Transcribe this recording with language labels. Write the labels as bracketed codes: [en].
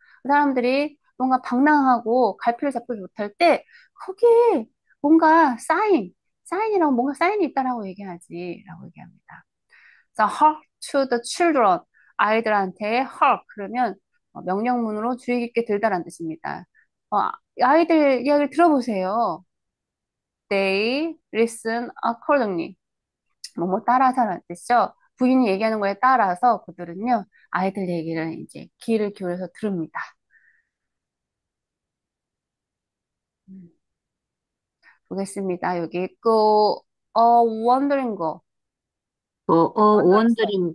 [ko] 그 사람들이 뭔가 방랑하고 갈피를 잡지 못할 때 거기에 뭔가 사인이라고 뭔가 사인이 있다라고 얘기하지라고 얘기합니다. [en] So hark to the children. [ko] 아이들한테 hark 그러면 명령문으로 주의 깊게 들다라는 뜻입니다. 아이들 이야기를 들어보세요. [en] They listen accordingly. [ko] 뭐뭐 따라서라는 뜻이죠. 부인이 얘기하는 거에 따라서 그들은요, 아이들 얘기를 이제 귀를 기울여서 들읍니다. 음, 보겠습니다. 여기 있고, wondering 거, wondering